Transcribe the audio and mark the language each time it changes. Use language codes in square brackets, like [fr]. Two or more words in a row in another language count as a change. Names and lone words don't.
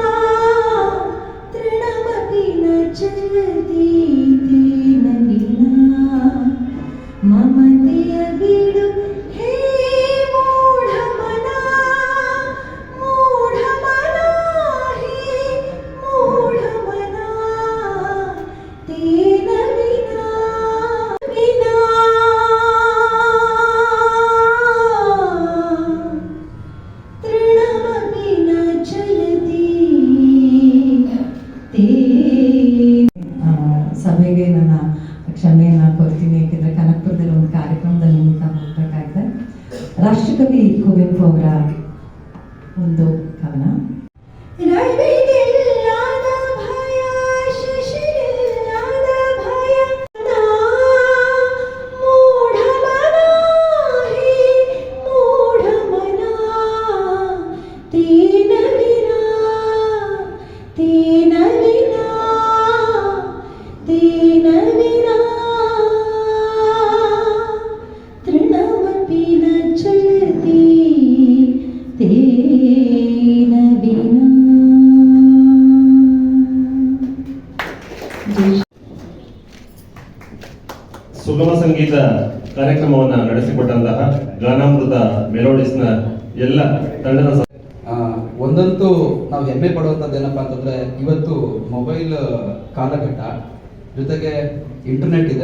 [sa] ತೃಣಮಪಿ ನ ಚಲತಿ ನವಿನ [kn] ಮಮತೆಯ ಬಿಡು [sa] ಹೇ ಮೂಢಮನ ಮೂಢಮನ ಹೇ ಮೂಢಮನ ತೇನ ವಿನಾ ವಿನಾ ತೃಣಮಪಿ ನ ಚಲತಿ [kn] ಸಭೆಗೆ ನನ್ನ ಕ್ಷಮೆಯನ್ನು ಕೊಡ್ತೀನಿ. ಯಾಕೆಂದರೆ ಕನಕಪುರದಲ್ಲಿ ಒಂದು ಕಾರ್ಯಕ್ರಮದಲ್ಲಿ ನಿಮಿತ್ತ ಹೋಗಬೇಕಾಗಿದೆ. ರಾಷ್ಟ್ರಕವಿ ಕುವೆಂಪು ಅವರ ಒಂದು ಕವನ. ರವಿಗಿಲ್ಲದ ಭಯ ಶಶಿಗಿಲ್ಲದ ಭಯ [sa] ಮೂಢಮನ ಹೇ ಮೂಢಮನ ತೇನ ವಿನಾ ತೇನ ವಿನಾ ತೇನ ವಿನಾ ತೃಣಮಪಿ ನ ಚಲತಿ ತೇನ ವಿನಾ. [kn] ಸುಗಮ ಸಂಗೀತ ಕಾರ್ಯಕ್ರಮವನ್ನು ನಡೆಸಿಕೊಟ್ಟಂತಹ ಗಾನಾಮೃತ ಮೆಲೋಡಿಸ್ನ ಎಲ್ಲ ತಂಡದ ಒಂದಂತೂ ನಾವು ಹೆಮ್ಮೆ ಪಡುವಂಥದ್ದು ಏನಪ್ಪ ಅಂತಂದರೆ ಇವತ್ತು ಮೊಬೈಲ್ ಕಾಲಘಟ್ಟ, ಜೊತೆಗೆ ಇಂಟರ್ನೆಟ್ ಇದೆ.